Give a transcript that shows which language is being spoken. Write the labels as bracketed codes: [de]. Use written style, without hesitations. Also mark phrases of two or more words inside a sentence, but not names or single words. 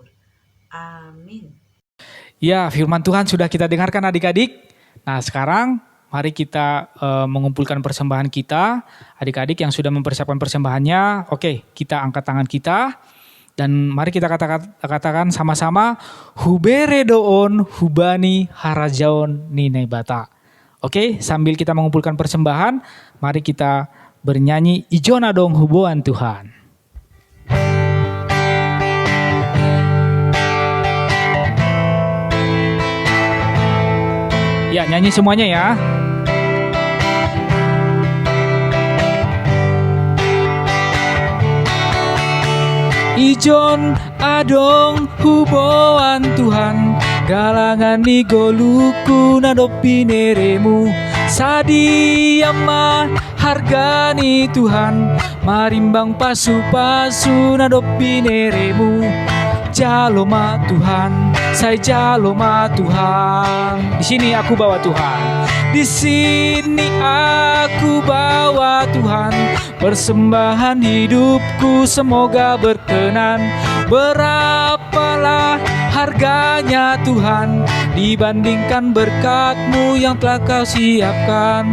[id] Amin. Ya, firman Tuhan sudah kita dengarkan adik-adik. Nah, sekarang mari kita mengumpulkan persembahan kita. Adik-adik yang sudah mempersiapkan persembahannya, oke, kita angkat tangan kita. Dan mari kita katakan sama-sama, [bts] hubere doon hubani harajaon ninai bata. [id] Oke, sambil kita mengumpulkan persembahan, mari kita bernyanyi [bts] Ijona dong huboan Tuhan. [id] Ya, nyanyi semuanya ya. [bts] Ijon adong huboan Tuhan, galangan ni goluku nadopi neremu, sadi yama hargani Tuhan, marimbang pasu-pasu nadopi neremu. Jaloma Tuhan, saya jaloma Tuhan. [id] Di sini aku bawa Tuhan. Di sini aku bawa Tuhan. Persembahan hidupku semoga berkenan. Berapalah harganya Tuhan dibandingkan berkat-Mu yang telah Kau siapkan.